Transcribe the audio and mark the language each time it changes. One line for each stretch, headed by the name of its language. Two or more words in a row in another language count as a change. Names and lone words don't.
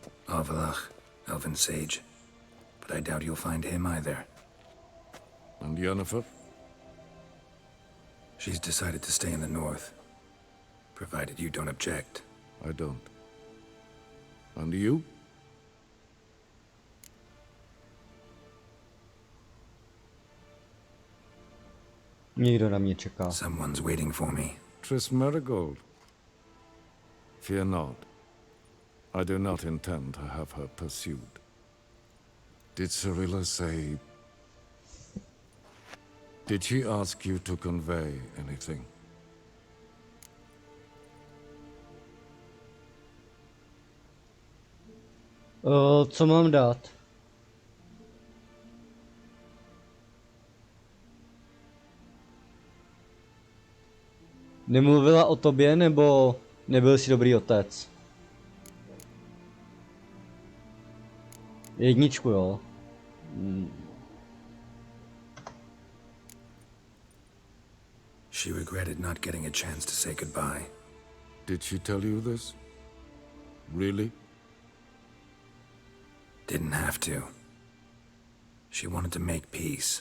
English: Avalach, Elven Sage. But I doubt you'll find him either. And Yennefer? She's decided to stay in the north. Provided you don't object. I don't. And you?
Czech: Nikdo na mě čeká.
English: Someone's waiting for me. Triss Merigold. Fear not. I do not intend to have her pursued. Did Cyrilla say... Did she ask you to convey anything?
Czech: Co mám dát? Nemluvila o tobě, nebo nebyl jsi dobrý otec? Jedničku, jo.
English: She regretted not getting a chance to say goodbye. Did she tell you this? Really? Didn't have to. She wanted to make peace.